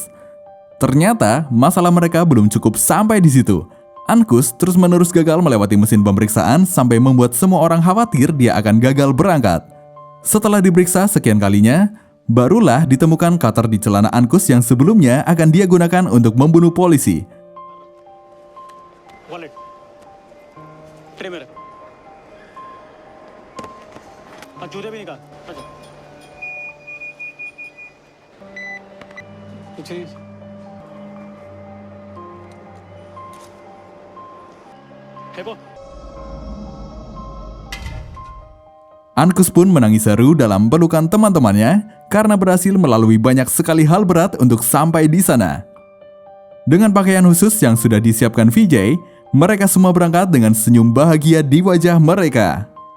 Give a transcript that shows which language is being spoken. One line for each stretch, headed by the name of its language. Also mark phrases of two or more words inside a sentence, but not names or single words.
Indonesian: Ternyata masalah mereka belum cukup sampai di situ. Ankus terus-menerus gagal melewati mesin pemeriksaan sampai membuat semua orang khawatir dia akan gagal berangkat. Setelah diperiksa sekian kalinya, barulah ditemukan cutter di celana Ankus yang sebelumnya akan dia gunakan untuk membunuh polisi.
English: wallet tray
Hindi: में रख और जूते भी निकाल अच्छा कुछ नहीं फेंको.
Indonesian: Ankus pun menangis haru dalam pelukan teman-temannya karena berhasil melalui banyak sekali hal berat untuk sampai di sana. Dengan pakaian khusus yang sudah disiapkan Vijay, mereka semua berangkat dengan senyum bahagia di wajah mereka.